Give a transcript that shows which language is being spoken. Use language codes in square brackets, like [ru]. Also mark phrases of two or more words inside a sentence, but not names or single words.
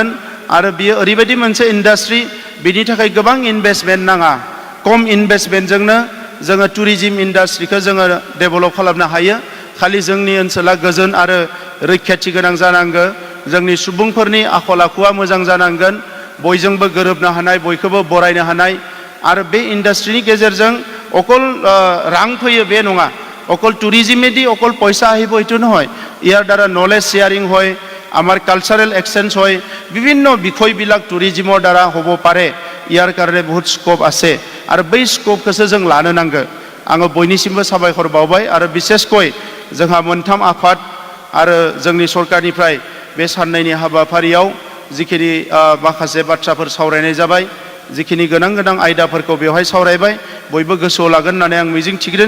[brx] आरो बियो ओरैबायदि मोनसे इन्डास्ट्रि बिनि थाखाय गोबां इनभेस्टमेन्ट नाङा खम इनभेस्टमेन्टजोंनो जोङो टुरिजिम इन्डास्ट्रिखौ जोङो डेभेलप खालामनो हायो खालि जोंनि ओनसोला गोजोन आरो रैखाथि गोनां जानांगौ जोंनि सुबुंफोरनि आखल आखुआ मोजां जानांगोन बयजोंबो गोरोबनो हानाय बयखौबो बरायनो हानाय आरो बे इन्डास्ट्रिनि गेजेरजों अकल रां फैयो बे नङा अकल टुरिजिमेदि अकल पैसा [as] আহিব এটো নহয় ইয়াৰ দ্বাৰা নলেজ শেয়াৰিং হয় আমাৰ কালচাৰেল এক্সচেঞ্জ হয় বিভিন্ন বিষয়বিলাক টুৰিজিমৰ দ্বাৰা হ'ব পাৰে ইয়াৰ কাৰণে বহুত স্কোপ আছে [brx] आरो बै स्कोपखौसो जों लानो नांगौ आङो बयनिसिमबो साबायखर बावबाय आरो बिसेसকৈ जोंहा मोनथाम आफाद आरो जोंनि सरकारनिफ्राय बे साननैनि हाबाफारियाव जिखिनि माखासे बाथ्राफोर सावरायनाय जाबाय, जिखिनि गोनां गोनां आयदाफोरखौ बेवहाय सावरायबाय, बयबो गोसोआव लागोन होननानै आं मिजिं थिदों।